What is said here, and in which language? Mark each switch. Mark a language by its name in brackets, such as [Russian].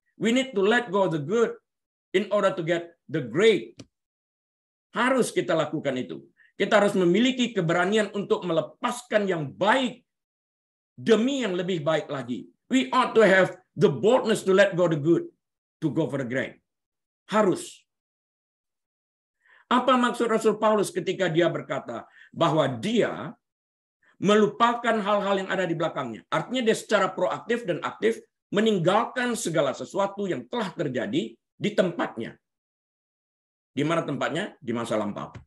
[English] We need to let go of the good in order to get the great. [Indonesian] Harus kita lakukan itu. Kita harus memiliki keberanian untuk melepaskan yang baik demi yang lebih baik lagi. [English] We ought to have the boldness to let go the good, to go for the great. [Indonesian] Harus. Apa maksud Rasul Paulus ketika dia berkata bahwa dia melupakan hal-hal yang ada di belakangnya? Artinya dia secara proaktif dan aktif meninggalkan segala sesuatu yang telah terjadi di tempatnya. Di mana tempatnya? Di masa lampau.